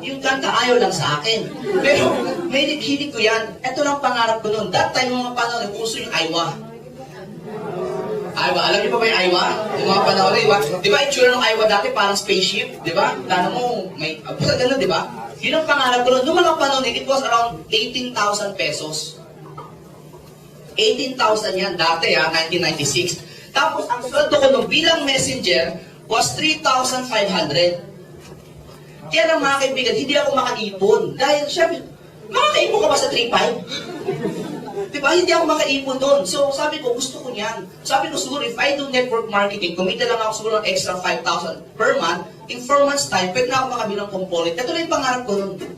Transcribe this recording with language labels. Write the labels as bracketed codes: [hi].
[tl] Yung kanta, ayaw lang sa akin. Pero, hilig ko yan. Ito lang pangarap ko noon. [en] That time, [tl] mga panahon, uso yung Aiwa. Alam niyo pa ba yung Aiwa? Yung mga panahon na, diba? Diba, itsura ng Aiwa dati parang spaceship, diba? Lalo mo, may, basta gano'n, diba? Yun ang pangarap ko noon. Noong mga panahon, [en] it was around 18,000 pesos. [tl] 18,000 yan dati, 1996. Tapos, ang sweldo ko nung bilang messenger was 3,500. Kaya lang mga kaibigan, hindi ako makaipon. Dahil, syempre, makakaipon ka ba sa 3,500? Diba? Hindi ako makaipon doon. So, sabi ko, gusto ko niyan. Sabi ko, siguro, [en] if I do network marketing, [tl] kumita lang ako siguro ng [en] extra 5,000 per month, in 4 months time, [tl] pwede na ako makabilang component. Ito na yung pangarap ko noon.